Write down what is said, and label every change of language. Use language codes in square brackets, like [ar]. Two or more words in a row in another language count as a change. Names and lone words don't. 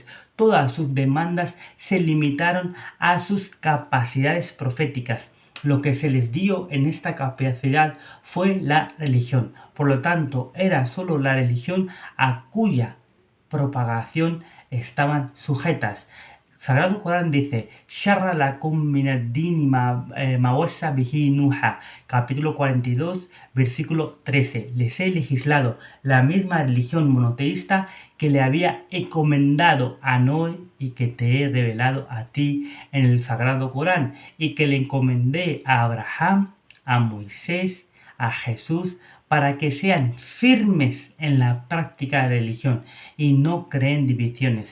[es] Todas sus demandas se limitaron a sus capacidades proféticas. Lo que se les dio en esta capacidad fue la religión. Por lo tanto, era solo la religión a cuya propagación estaban sujetas. Sagrado Corán dice, [ar] شرع لكم من الدين ما وصى به نوحا, [es] capítulo 42, versículo 13. Les he legislado la misma religión monoteísta que le había encomendado a Noé y que te he revelado a ti en el Sagrado Corán, y que le encomendé a Abraham, a Moisés, a Jesús, para que sean firmes en la práctica de religión y no creen divisiones.